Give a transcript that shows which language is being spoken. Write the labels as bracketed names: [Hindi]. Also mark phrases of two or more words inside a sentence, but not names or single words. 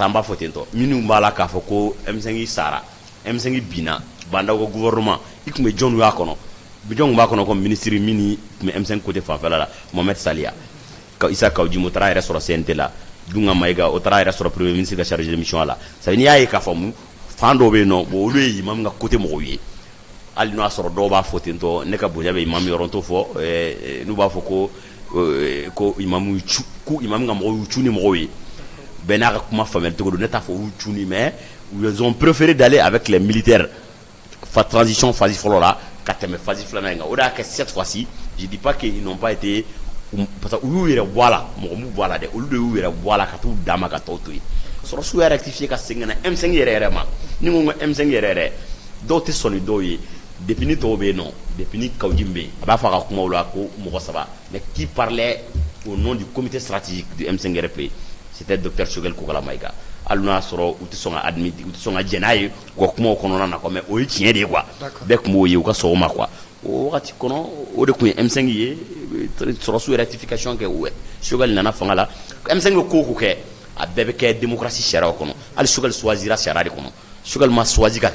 [Bambara] an b'a fɔ ten tɔ minnu b'a la k'a fɔ ko M5 sara M5 binna bandaw ka gouvernement i tun bɛ jɔnw y'a kɔnɔ jɔnw b'a kɔnɔ [French] comme ministre [Bambara] min tun bɛ M5 côté fanfɛla la Mohamed Saliya Issa Kawjimo o taara a yɛrɛ sɔrɔ CNT la Dunga Mayiga o taara a yɛrɛ sɔrɔ [French] premier ministre [Bambara] ka [French] chargé de mission [Bambara] la ça n'i y'a ye k'a faamu fan dɔw bɛ yen nɔ bon olu ye imam ka côté mɔgɔw ye hali n'o y'a sɔrɔ dɔw b'a fɔ ten tɔ ne ka bonya bɛ imam yɔrɔ t'o fɔ n'u b'a fɔ ko imamu ka mɔgɔw y'u cu ni mɔgɔw ye bɛɛ n'a ka kuma faamuyali cogo don ne t'a fɔ y'u cu ni [French] mais ils ont préféré d'aller avec les militaires transition [Bambara] phase fɔlɔ la ka tɛmɛ phase filanan in kan o de y'a kɛ [French] cette fois-ci je dis pas qu'ils n'ont pas été parce que [Bambara] u y'u yɛrɛ bɔ a la mɔgɔ m'u bɔ a la dɛ olu de y'u yɛrɛ bɔ a la ka t'u d'a ma ka tɔw to yen sɔrɔsiw y'a rectifier ka segin ka na M5 yɛrɛ ma ni ko M5 yɛrɛ dɔw tɛ sɔn ni dɔw ye depuis ni tɔw bɛ yen nɔ depuis ni Kawjimo bɛ yen a b'a fɔ a ka kumaw la ko mɔgɔ saba [French] mais qui parlait au nom du comité stratégique du M5 RP c'était docteur [Bambara] Choguel Kokala Mayiga hali n'o y'a sɔrɔ u tɛ sɔn ka admettre u tɛ sɔn ka jɛn n'a ye u ka kumaw kɔnɔna na quoi mais o ye tiɲɛ de ye quoi bɛɛ tun b'o ye u ka sɔn o ma quoi o wagati kɔnɔ o de tun ye M5 ye sɔrɔsiw rectification kɛ Choguel nana fanga la M5 bɛ ko o ko kɛ a bɛɛ bɛ kɛ démocratie sariyaw kɔnɔ hali Choguel choisira sariya de kɔnɔ Choguel ma choisi ka kɛ